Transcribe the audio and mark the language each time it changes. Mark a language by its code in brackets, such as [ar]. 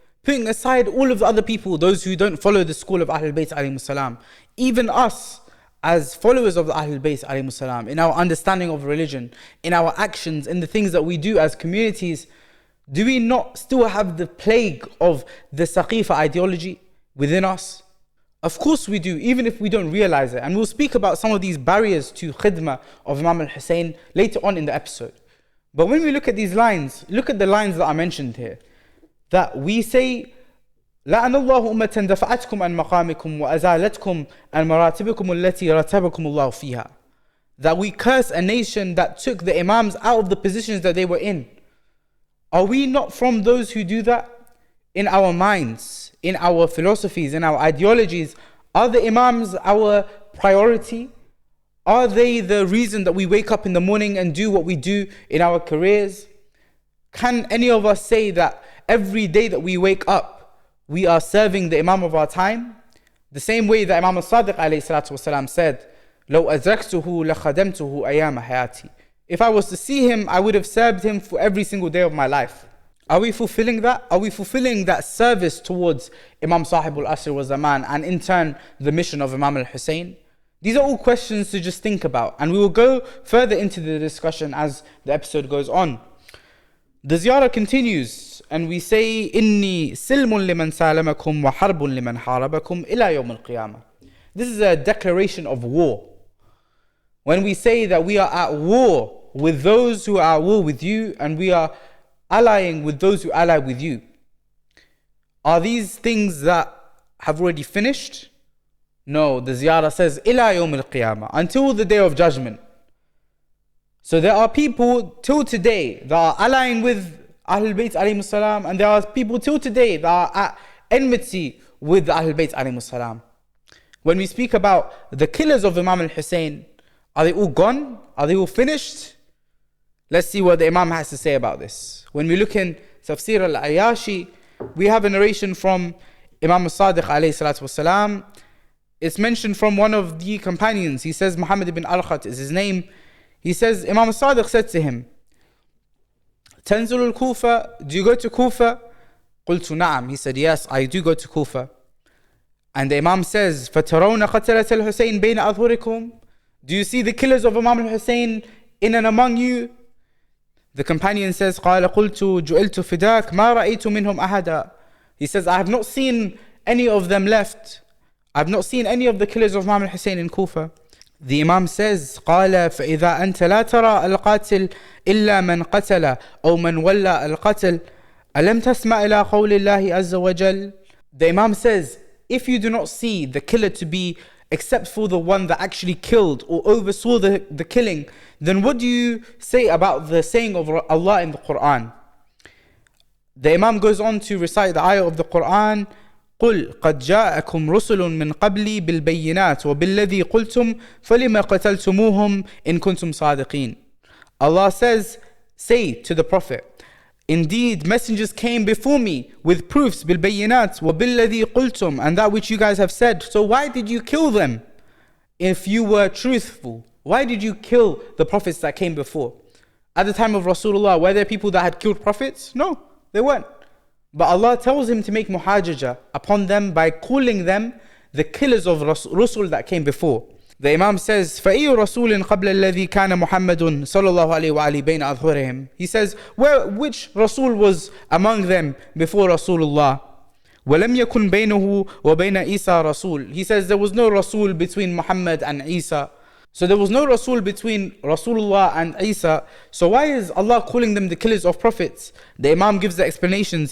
[en] Putting aside all of the other people, those who don't follow the school of Ahlulbayt alayhi salam, even us as followers of the Ahlulbayt alayhi salam, in our understanding of religion, in our actions, in the things that we do as communities, do we not still have the plague of the Saqifa ideology within us? Of course we do, even if we don't realize it. And we'll speak about some of these barriers to Khidma of Imam al-Hussein later on in the episode. But when we look at these lines, look at the lines that are mentioned here. That we say, [ar] لَعَنَ اللَّهُ أُمَّةً دَفَعَتْكُمْ عَنْ مَقَامِكُمْ وَأَزَالَتْكُمْ عَنْ مَرَاتِبِكُمُ الَّتِي رَتَبَكُمُ اللَّهُ فِيهَا. [en] That we curse a nation that took the Imams out of the positions that they were in. Are we not from those who do that? In our minds, in our philosophies, in our ideologies, are the Imams our priority? Are they the reason that we wake up in the morning and do what we do in our careers? Can any of us say that every day that we wake up, we are serving the Imam of our time? The same way that Imam al-Sadiq alayhi salatu wasalam said, [ar] لَوْ أَدْرَكْتُهُ لَخَدَمْتُهُ أَيَّامَ حَيَاتِي. [en] If I was to see him, I would have served him for every single day of my life. Are we fulfilling that? Are we fulfilling that service towards Imam Sahibul Asr wa Zaman and in turn the mission of Imam al-Hussein? These are all questions to just think about, and we will go further into the discussion as the episode goes on. The ziyarah continues and we say, [ar] إِنِّي سِلْمٌ لِمَنْ سَالَمَكُمْ وَحَرْبٌ لِمَنْ حَارَبَكُمْ إِلَى يَوْمِ الْقِيَامَةِ. [en] This is a declaration of war. When we say that we are at war with those who are at war with you, and we are allying with those who ally with you, are these things that have already finished? No, the ziyarah says [ar] إِلَى يَوْمِ الْقِيَامَةِ, [en] until the day of judgment. So there are people till today that are allying with Ahlulbayt alayhi salam, and there are people till today that are at enmity with the Ahlulbayt alayhi salam. When we speak about the killers of Imam al-Hussein, are they all gone? Are they all finished? Let's see what the Imam has to say about this. When we look in Tafsir al-Ayashi, we have a narration from Imam al-Sadiq alayhi salatu wasalam. It's mentioned from one of the companions. He says, Muhammad ibn al-Khat is his name. He says, Imam al-Sadiq said to him, [ar] Tanzul al-Kufa, [en] do you go to Kufa? [ar] Qultu na'am. [en] He said, yes, I do go to Kufa. And the Imam says, [ar] فَتَرَوْنَ قَتَلَةَ الْحُسَيْنِ بَيْنَ أَظْهُرِكُمْ. [en] Do you see the killers of Imam al-Hussein in and among you? The companion says, [ar] قَالَ قُلْتُ جُعِلْتُ فِدَاكَ مَا رَأَيْتُ مِنْهُمْ أَحَدًا. [en] He says, I have not seen any of them left. I have not seen any of the killers of Imam al-Hussein in Kufa. The Imam says, [ar] قال فإذا أنت لا ترى القاتل إلا من قتل أو من ولى القتل ألم تسمع إلى قول الله عز وجل. [en] The Imam says, if you do not see the killer to be except for the one that actually killed or oversaw the killing, then what do you say about the saying of Allah in the Quran? The Imam goes on to recite the ayah of the Quran, [ar] قل قد جاءكم رسل من قبلي بالبينات وبالذي قلتم فلما قتلتموهم إن كنتم صادقين. [en] Allah says, say to the Prophet, indeed messengers came before me with proofs [ar] بالبينات وبالذي قلتم, [en] and that which you guys have said. So why did you kill them if you were truthful? Why did you kill the prophets that came before? At the time of Rasulullah, were there people that had killed prophets? No, they weren't. But Allah tells him to make muhajaja upon them by calling them the killers of Rasul that came before. The Imam says, [ar] فَأَيُّ رَسُولٍ قَبْلَ الَّذِي كَانَ مُحَمَّدٌ صَلَّى اللَّهُ عَلَيْهِ وَعَلِي بَيْنَ أَظْهُرِهِمْ. [en] He says, which Rasul was among them before Rasulullah? [ar] وَلَمْ يَكُنْ بَيْنَهُ وَبَيْنَ إِيسَى رَسُول. [en] He says there was no Rasul between Muhammad and Isa. So there was no Rasul between Rasulullah and Isa. So why is Allah calling them the killers of prophets? The Imam gives the explanations.